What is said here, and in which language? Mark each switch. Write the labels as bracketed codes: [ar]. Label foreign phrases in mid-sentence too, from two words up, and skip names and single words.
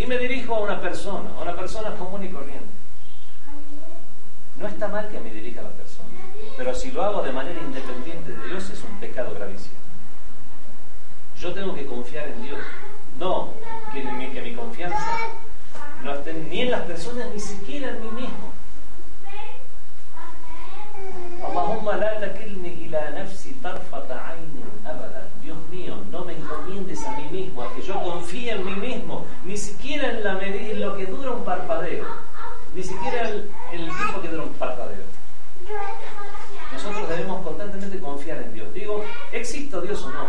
[es] Y me dirijo a una persona común y corriente. No está mal que me dirija a la persona, pero si lo hago de manera independiente de Dios es un pecado gravísimo. Yo tengo que confiar en Dios, no que mi confianza no esté ni en las personas, ni siquiera en mí mismo. [ar] اللهم لا تكلني إلى نفسي طرفة عين أبدا. [es] Dios mío, no me encomiendes a mí mismo, a que yo confíe en mí mismo, ni siquiera en la medida, en lo que dura un parpadeo, ni siquiera en el tiempo que dura un parpadeo. Nosotros debemos constantemente confiar en Dios. Digo: ¿existe Dios o no?